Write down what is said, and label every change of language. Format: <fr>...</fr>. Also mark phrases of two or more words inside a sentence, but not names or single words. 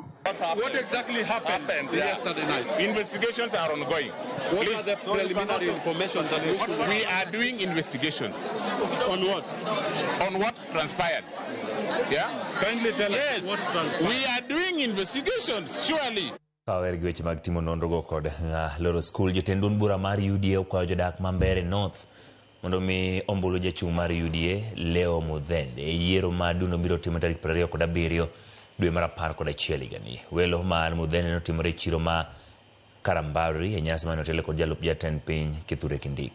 <en>What exactly happened yesterday night? Investigations are ongoing. What are the preliminary information that we are doing investigations? On what? On what transpired. Yeah? Kindly tell yes, us what transpired. We are doing investigations, surely.</en> <luo>Kawer gweche mag timo nonro go kod loro skul. Jotend bura mar UDA okwayo jodak ma Mbeere North mondo mi ombulu jachung' mar UDA Leo Muthende yiero ma duno biro timo tarik 27 dwe mar 11 higani. Welo mar Muthende notimore chiro ma Karambari e nyasi mane otelo kod jalup jatend piny Kithure Kindiki.</luo>